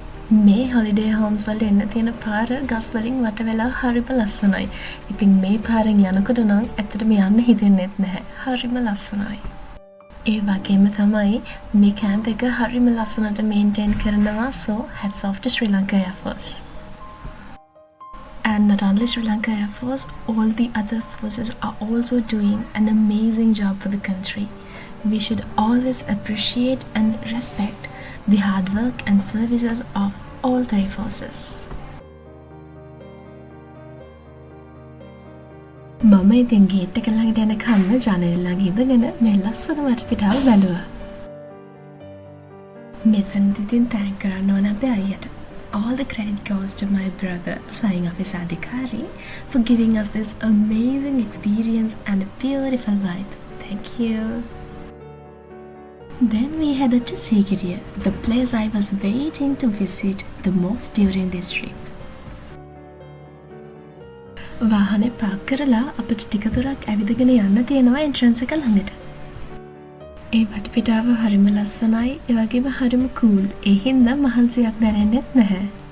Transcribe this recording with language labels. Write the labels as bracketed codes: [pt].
[si] මේ holiday Holmes වලට එන්න තියෙන පාර ගස් වලින් වට වෙලා හරිම ලස්සනයි. ඉතින් මේ පාරෙන් යනකොට නම් ඇත්තටම යන්න හිතෙන්නේ නැහැ. හරිම ලස්සනයි. ඒ වගේම තමයි මේ කැම්ප් එක හරිම ලස්සනට මේන්ටේන් කරනවා. [en] So hats off to Sri Lanka Air Force. And not only Sri Lanka Air Force, all the other forces are also doing an amazing job for the country. We should always appreciate and respect the hard work and services of all three forces. [si] මම ඉතින් gate එක ළඟට යනකම්ම ජනේල ළඟ ඉඳගෙන මේ ලස්සන වටපිටාව බැලුවා. මෙතනදී ඉතින් තෑන්ක් කරන්න ඕන අපේ අයියට. [en] All the credit goes to my brother, Flying Officer Adhikari, for giving us this amazing experience and a beautiful vibe. Thank you. Then we headed to Sigiriya, the place I was waiting to visit the most during this trip. [si] වාහනේ Park කරලා අපිට ටික දුරක් ඇවිදගෙන යන්න තියෙනවා entrance එක ළඟට. ඒ වටපිටාව හරිම ලස්සනයි, ඒ වගේම හරිම කූල්. ඒ හින්දා මහන්සියක් දැනෙන්නෙත් නැහැ.